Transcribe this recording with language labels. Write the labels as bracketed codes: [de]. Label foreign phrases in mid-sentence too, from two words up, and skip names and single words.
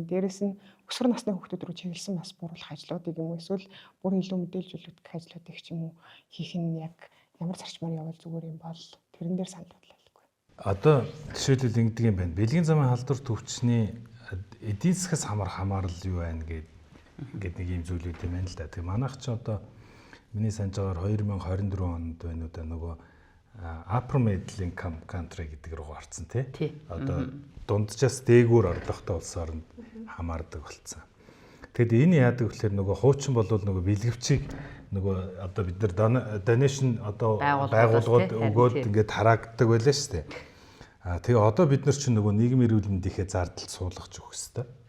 [mn] Дээрээс нь өсвөр насны хүүхдүүд рүү чиглэсэн бас бууруулах ажлуудыг юм уу эсвэл бүр илүү мэдээлжүүлэх ажлуудыг ч юм уу хийх нь яг ямар зарчмаар явал зүгээр юм бол тэрэн дээр санал бодлоо. Одоо жишээлбэл ингэдэг юм байна. Бэлгийн замын халдвар төвчний эдийн засгаас хамаарал юу байна гэдэг нэг юм зүйлүүд юм байна л да. Тэг манайх ч одоо миний санаж байгаагаар 2024 онд байна уу да нөгөө [en] upper middle income country [mn] гэдэг рүү орсон тий. Одоо дунджаас дээгүүр орлоготой улс оронд хамаардаг болсон. Тэгэд энэ яадаг гэхээр нөгөө хуучин болвол нөгөө бэлгэвчийг нөгөө одоо бид нар donation одоо байгууллагууд өгөөд ингээд тараагддаг байлаа шүү дээ. Тэгээ одоо бид нар чинь нөгөө нийгмийн эрүүл мэндийнхээ зардал суулгаж өгөх хэрэгтэй.